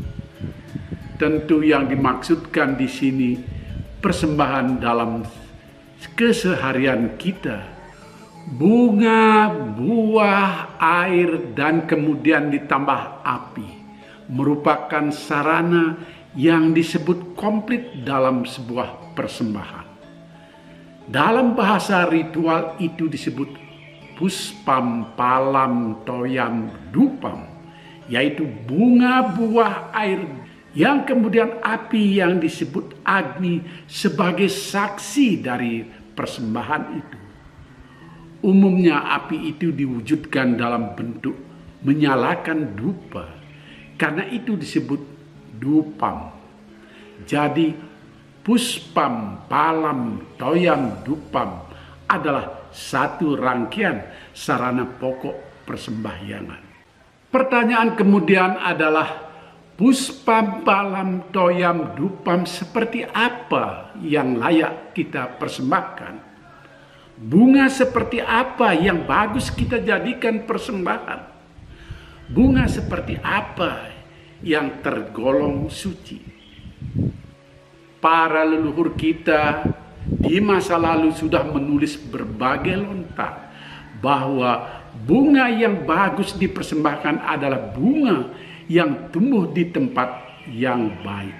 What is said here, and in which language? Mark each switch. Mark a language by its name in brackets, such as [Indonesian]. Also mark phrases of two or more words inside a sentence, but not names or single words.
[Indonesian] Tentu yang dimaksudkan di sini persembahan dalam keseharian kita, bunga, buah, air, dan kemudian ditambah api, merupakan sarana yang disebut komplit dalam sebuah persembahan. Dalam bahasa ritual itu disebut [Sanskrit] puspam palam toyam dupam, [Indonesian] yaitu bunga, buah, air, yang kemudian api yang disebut Agni sebagai saksi dari persembahan itu. Umumnya api itu diwujudkan dalam bentuk menyalakan dupa, karena itu disebut dupam. Jadi [Sanskrit] puspam palam toyam dupam [Indonesian] adalah satu rangkaian sarana pokok persembahyangan. Pertanyaan kemudian adalah, [Sanskrit] puspam palam toyam dupam [Indonesian] seperti apa yang layak kita persembahkan? Bunga seperti apa yang bagus kita jadikan persembahan? Bunga seperti apa yang tergolong suci? Para leluhur kita di masa lalu sudah menulis berbagai lontar bahwa bunga yang bagus dipersembahkan adalah bunga yang tumbuh di tempat yang baik.